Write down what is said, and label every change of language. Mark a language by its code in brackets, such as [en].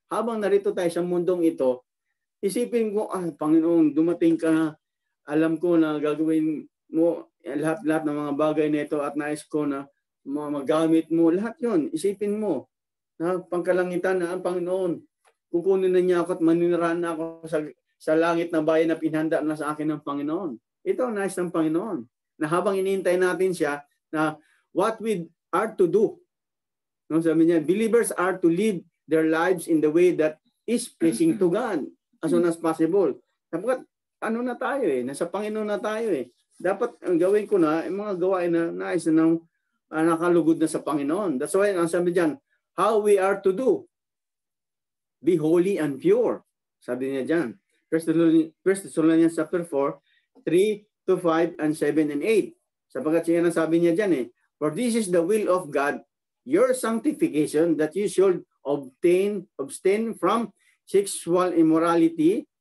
[tl] Habang narito tayo sa mundong ito, isipin ko, Panginoon, dumating ka, alam ko na gagawin mo lahat-lahat ng mga bagay na ito at nais ko na magamit mo. Lahat yon isipin mo. Na pangkalangitan na ang Panginoon. Kukunin na niya ako at maninirahan na ako sa langit na bayan na pinhanda na sa akin ng Panginoon. Ito ang nais ng Panginoon. Na habang inihintay natin siya, na [en] what we are to do. [tl] No, sabi niya, [en] believers are to live their lives in the way that is pleasing to God as soon as possible. [tl] Dapat na tayo nasa Panginoon na tayo Dapat ang gawin ko na yung mga gawain na nais na nakalugod na sa Panginoon. [en] That's why [tl] ang sabi diyan, [en] how we are to do. Be holy and pure. [tl] Sabi niya diyan. [en] 1 Thessalonians chapter 4, 3 to 5 and 7 and 8. [tl] Sapagkat siya sabi niya diyan [en] for this is the will of God, your sanctification, that you should abstain from sexual immorality.